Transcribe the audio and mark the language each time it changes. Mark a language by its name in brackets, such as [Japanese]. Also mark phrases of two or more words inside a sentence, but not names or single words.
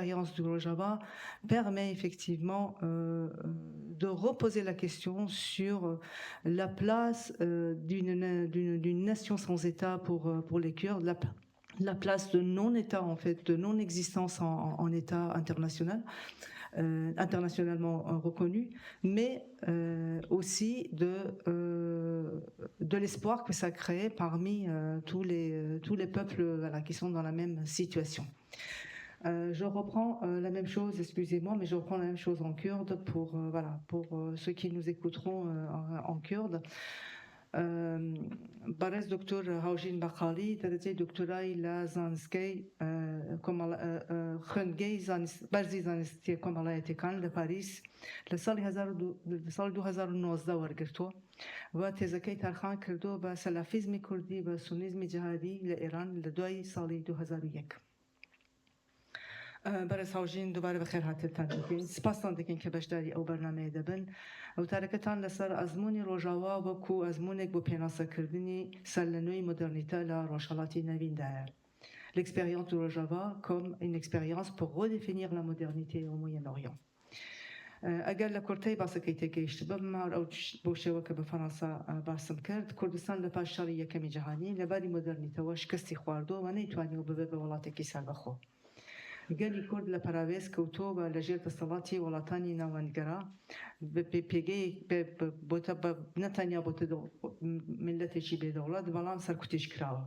[French] du Rojava permet effectivement de reposer la question sur la place d'une nation sans État pour les Kurdes, la place de non-État, en fait, de non-existence en État international, internationalement reconnu, mais aussi de l'espoir que ça crée parmi tous les peuples qui sont dans la même situation. Je reprends la même chose, excusez-moi, mais je reprends la même chose en kurde pour ceux qui nous écouteront en kurde. [Central Kurdish] بەڕێز دکتۆر هاوژین بەقاڵی دەرەجەی دکتۆرای لە زانستگەی خوێندگەی بەرزی زانستی کۆمەڵایەتیەکان لە پاریس لە ساڵی 2019 وەرگرتووە و تێزەکەی تارخان کردو بە سەلافیزمی کوردی بە سونیزمی جەهادی لە ئێران لە دوای ساڵی 2001. بەرز هاوژین دووبارە بە خێر هاتێتان دەکەین سپاسان دەکەین کە بەشداری ئەو بەرنامەیە دەبن ئەوتارەکەتان لەسەر ئەزمموی ڕۆژاوا وەکو ئەزمونێک بۆ پێناسەکردنی سەر لە نوێی مۆدرنیتە لە ڕۆژهەڵاتی نەویندایە. [French] L'expérience du Rojava comme une expérience pour redéfinir la modernité au Moyen-Orient. [Central Kurdish] ئەگەر لە کورتەی باسەکەی تێگەیشت بەمار ئەو بۆ شێوە کە بە فەڕەنسا باسم کرد کوردستان لە پاش شەڕی یەکەمی جەهانی لەباری مۆدرنیتەوە شکستی خواردۆ و نەیتوانیەوە ببێت بە وڵاتێکی سەربەخۆ. گەلی کورد لە پەراوێز کەوتۆ بە لەژێر دەسەڵاتی وڵاتانی ناوەندگەرا پێگەی نەتەنیا بۆتە ملەتێکی بێدەوڵەت بەڵام سەرکوتیش کراوە.